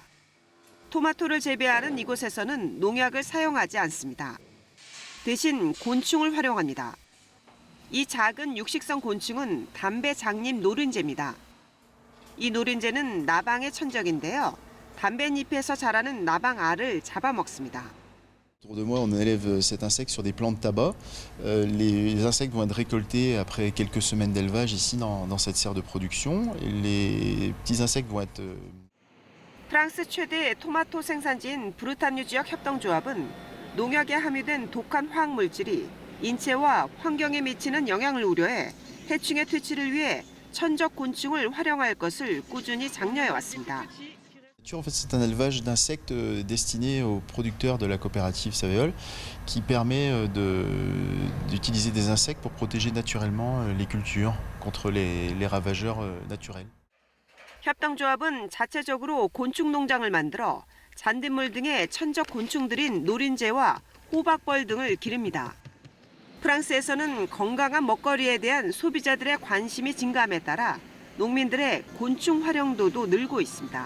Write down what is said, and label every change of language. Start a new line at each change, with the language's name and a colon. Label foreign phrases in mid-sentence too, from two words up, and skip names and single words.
Korean: 토마토를 재배하는 이곳에서는 농약을 사용하지 않습니다. 대신 곤충을 활용합니다. 이 작은 육식성 곤충은 담배 장립 노른재입니다. 이 노른재는 나방의 천적인데요. 담뱃잎에서 자라는 나방 알을 잡아먹습니다.
French: Autour de moi, on élève cet insecte sur des plants de tabac. Les insectes vont être récoltés après quelques semaines d'élevage ici dans cette serre de production. Les petits insectes vont être...
Korean: 프랑스 최대 토마토 생산지인 브루타뉴 지역 협동조합은 농약에 함유된 독한 화학물질이 인체와 환경에 미치는 영향을 우려해 해충의 퇴치를 위해 천적 곤충을 활용할 것을 꾸준히 장려해 왔습니다.
French: En fait, c'est un élevage d'insectes destiné aux producteurs de la coopérative Saveol qui permet d'utiliser des insectes pour protéger naturellement les cultures contre les ravageurs naturels.
Korean: 협동조합은 자체적으로 곤충 농장을 만들어 잔딧물 등의 천적 곤충들인 노린재와 호박벌 등을 기릅니다. 프랑스에서는 건강한 먹거리에 대한 소비자들의 관심이 증가함에 따라 농민들의 곤충 활용도도 늘고 있습니다.